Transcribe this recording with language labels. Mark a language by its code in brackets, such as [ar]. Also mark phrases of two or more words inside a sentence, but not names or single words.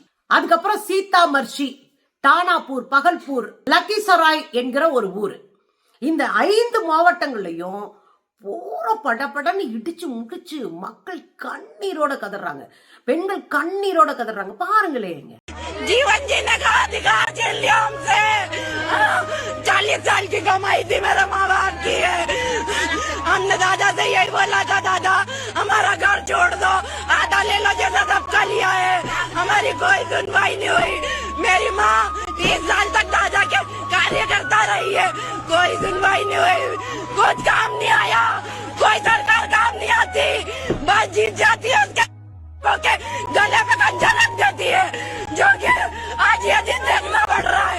[ta] அதுக்கப்புறம் சீதாமர்ஷி, டானாப்பூர், பகல்பூர், லக்கிசராய் என்கிற ஒரு ஊரு. இந்த 5 மாவட்டங்கள்லயும் பூரா படபடன்னு இடிச்சு முடிச்சு மக்கள் கண்ணீரோட கதறாங்க, பெண்கள் கண்ணீரோட கதறாங்க. பாருங்களேங்க. [hi] जीवन जीने का अधिकार छीन लिया हमसे। 40 साल की कमाई थी मेरे माँ बाप की है। हमने दादा से यही बोला था, दादा हमारा घर छोड़ दो, आधा ले लो जैसा सबका लिया है। हमारी कोई सुनवाई नहीं हुई। मेरी माँ 30 साल तक दादा के कार्य करता रही है, कोई सुनवाई नहीं हुई, कुछ काम नहीं आया, कोई सरकार काम नहीं आती, बस जीत जाती है उसके के गले पे खंजर रख देती है, जो कि आज ये दिन देखना पड़ रहा है।